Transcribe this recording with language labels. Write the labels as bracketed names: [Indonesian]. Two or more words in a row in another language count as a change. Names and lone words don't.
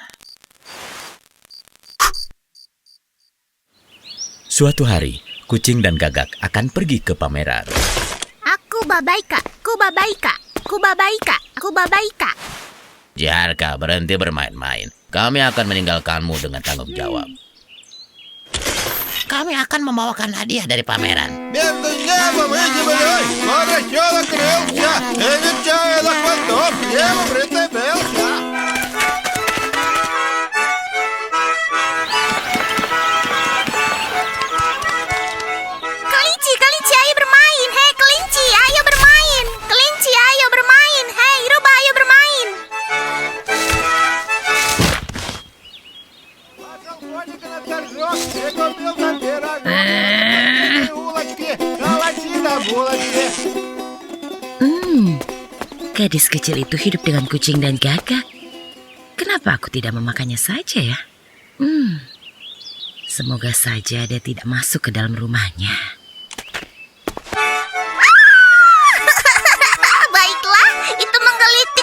[Indonesian] Suatu hari, kucing dan gagak akan pergi ke pameran. Aku Babaika, aku Babaika, aku Babaika, aku Babaika. Ziharka, berhenti bermain-main. Kami akan meninggalkanmu dengan tanggung jawab. Kami akan membawakan hadiah dari pameran. [Russian] Между небом и землей поросенок крылся, и нечаянно хвостом к небу прицепился. [Indonesian] Kelinci, kelinci, ayo bermain. Hei, kelinci, ayo bermain. Kelinci, ayo bermain. Hei, rubah, ayo bermain. [Russian] Пошел коник на торжок и купил там пирожок. И улочки, калачи да булочки. [Indonesian] Gadis kecil itu hidup dengan kucing dan gagak. Kenapa aku tidak memakannya saja ya? Semoga saja dia tidak masuk ke dalam rumahnya. Baiklah, itu menggelitik.